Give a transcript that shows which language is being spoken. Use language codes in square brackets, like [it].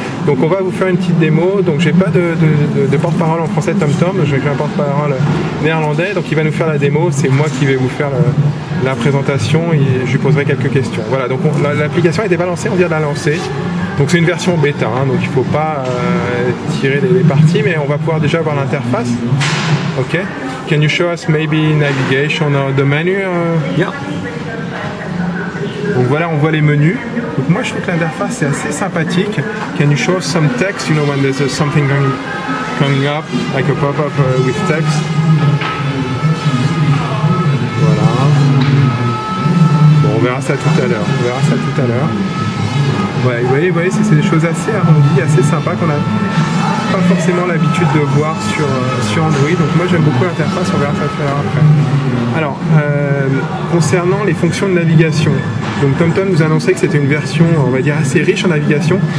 [fr] Donc on va vous faire une petite démo, donc j'ai pas de porte-parole en français de TomTom, je vais faire un porte-parole néerlandais, donc il va nous faire la démo, c'est moi qui vais vous faire la présentation et je lui poserai quelques questions. Voilà, donc l'application a été balancée, on vient de la lancer. Donc c'est une version bêta, hein, donc il ne faut pas tirer les parties, mais on va pouvoir déjà voir l'interface. Ok. [en] Can you show us maybe navigation or the menu? Yeah. [fr] Donc voilà, on voit les menus. Donc moi je trouve que l'interface est assez sympathique. [en] Can you show us some text? You know when there's something coming up, like a pop-up with text. [fr] Voilà. Bon, on verra ça tout à l'heure. Ouais, vous voyez c'est des choses assez arrondies, assez sympas qu'on n'a pas forcément l'habitude de voir sur Android. Donc moi j'aime beaucoup l'interface, on verra ça tout à l'heure après. Alors, concernant les fonctions de navigation, donc TomTom nous a annoncé que c'était une version, on va dire, assez riche en navigation.